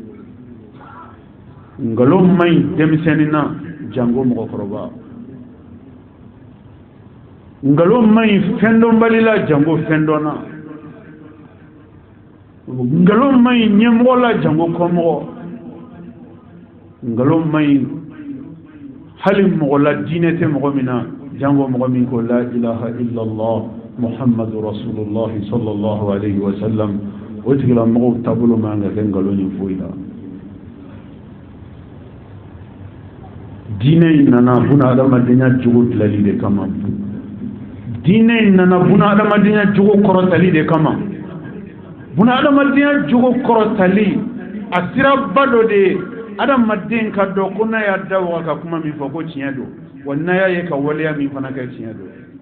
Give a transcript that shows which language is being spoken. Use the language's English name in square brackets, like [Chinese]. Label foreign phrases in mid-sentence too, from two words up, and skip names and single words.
[Bambara] ngalon man ɲi denmisɛnnin na jango mɔgɔkɔrɔba ngalon man ɲi fɛn dɔnbali la jango fɛn dɔn na ngalon man ɲi ɲɛmɔgɔ la jango kɔmɔgɔ ngalon man ɲi hali mɔgɔ la diinɛ tɛ mɔgɔ min na jango mɔgɔ min ko [Arabic] لا إله إلا الله محمد رسول الله صلى الله عليه وسلم [Bambara] o tigila mɔgɔw taabolo man ka kɛ ngalon ye foyi la diinɛ in nana buna adamadenya jogo dilali de kama diinɛ in nana buna adamadenya jogo kɔrɔtali de kama buna adamadenya jogo kɔrɔtali a siraba dɔ de ye adamaden ka dɔn ko n'a y'a da waga ka kuma min fɔ ko tiɲɛ don wa n'a y'a ye ka waleya min fana kɛ tiɲɛ don